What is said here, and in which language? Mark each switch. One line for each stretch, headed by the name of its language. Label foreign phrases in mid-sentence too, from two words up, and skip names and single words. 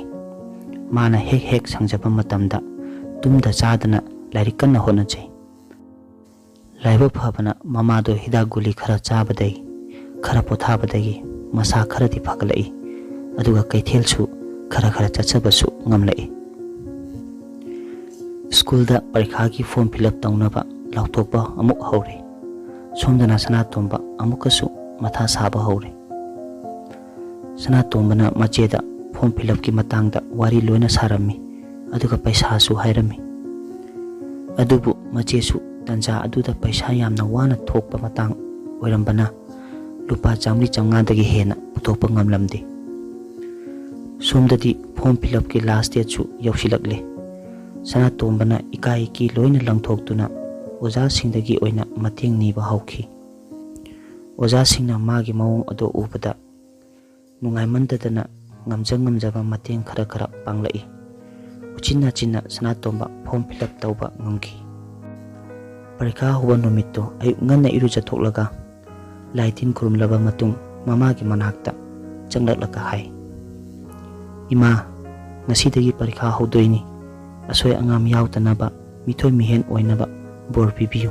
Manipuri: Mana hek sangjaba matamda tumda chadana larik kanna honajai. Laiba phabana mamado hidak guli khara chabadai khara pothabadagi masa kharati phaglai aduga kaithel su khara chachabasu ngamlai. School da parikha ki
English: form fill up
Manipuri: taunaba lautokba amuk haure. Somdana sanatomba amukasu matha saba haure. Sanatombana macheda
English: form fill up
Manipuri: ki matangda wari loina sarami aduga paisa su hairami. Adubu machesu tanja aduda paisa yamna wana thokpa matang oirambana lupa chamli chamngadagi hena putokpa ngamlamde. Somdadi
English: form fill up
Manipuri: ki
English: last date
Manipuri: su yausilakle. Sanatombana ikai ki loina langthoktuna oja singdagi oina mateng niba hauki. Oja singna magi mawong ado ubada nungaimandadana ngamjaba mateng khara panglai. Uchinna chinna Sanatomba
English: form fill up
Manipuri: tauba ngamki. Parikha huwa numitto ay nganna iruja thoklaga laitin kurumlaba matung mamagi manakta changlaklaka hai. Ima ngasidagi parikha haudoini asoi angam yautanaba mithoi mihen oinaba bor pibiyu.